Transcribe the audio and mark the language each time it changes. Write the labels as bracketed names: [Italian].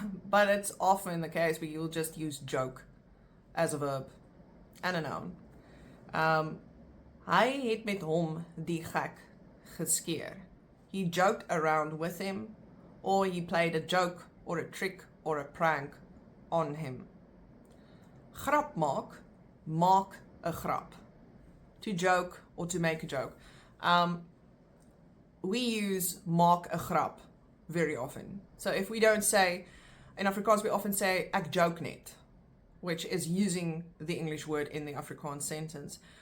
[English] but it's often the case where you'll just use joke as a verb and a noun. [Afrikaans] Hy het met hom die gek geskeer. [English] He joked around with him, or he played a joke or a trick or a prank on him. [Afrikaans] Grap maak, maak 'n grap. [English] To joke or to make a joke. We use maak 'n grap very often. So if we don't say, in Afrikaans we often say [Afrikaans] ek joke net, [English] which is using the English word in the Afrikaans sentence.